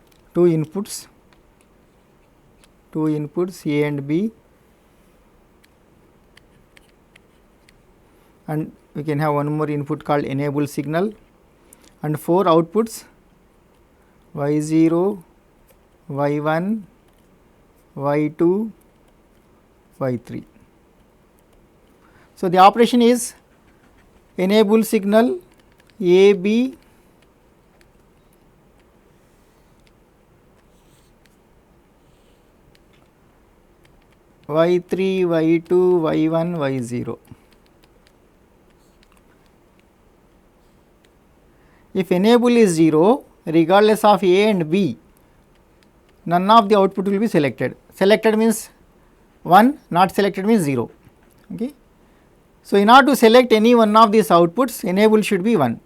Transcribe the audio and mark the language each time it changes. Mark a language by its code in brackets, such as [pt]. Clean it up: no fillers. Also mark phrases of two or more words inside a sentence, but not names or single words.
[en] two inputs A and B, and we can have one more input called enable signal, and 4 outputs y0, y1, y2, y3. So, the operation is enable signal A B y3, y2, y1, y0. If enable is 0, regardless of A and B, none of the output will be selected. Selected means 1, not selected means 0. Okay. So, in order to select any one of these outputs, enable should be 1.